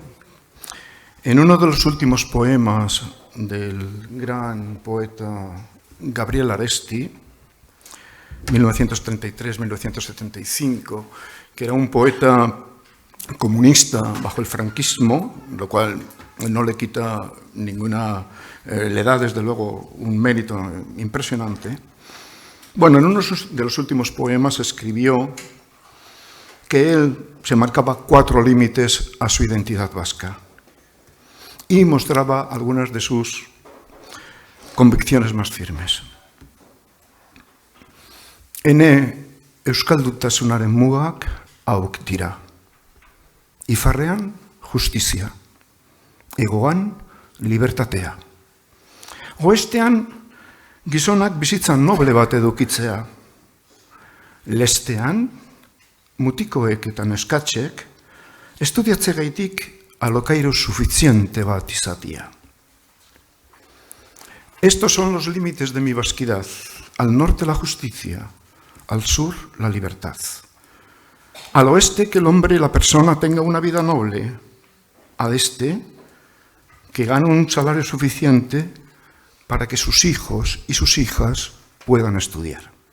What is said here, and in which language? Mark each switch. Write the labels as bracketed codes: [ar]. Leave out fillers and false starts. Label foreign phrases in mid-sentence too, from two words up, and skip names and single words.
[es] En uno de los últimos poemas del gran poeta Gabriel Aresti, 1933-1975, que era un poeta comunista bajo el franquismo, lo cual no le quita ninguna, le da desde luego un mérito impresionante. Bueno, en uno de los últimos poemas escribió que él se marcaba 4 límites a su identidad vasca y mostraba algunas de sus convicciones más firmes. [eu] Ene euskaldutasunaren mugak hauek dira. Ifarrean, justizia. Egoan, libertatea. Oestean, gizonak bizitza noble bat edukitzea. Lestean, mutikoek eta neskatzek, estudiatzegaitik alokairu suficiente bat izatea. [es] Estos son los límites de mi vasquidad. Al norte la justicia, al sur la libertad. Al oeste que el hombre y la persona tenga una vida noble. Al este que gane un salario suficiente para que sus hijos y sus hijas puedan estudiar.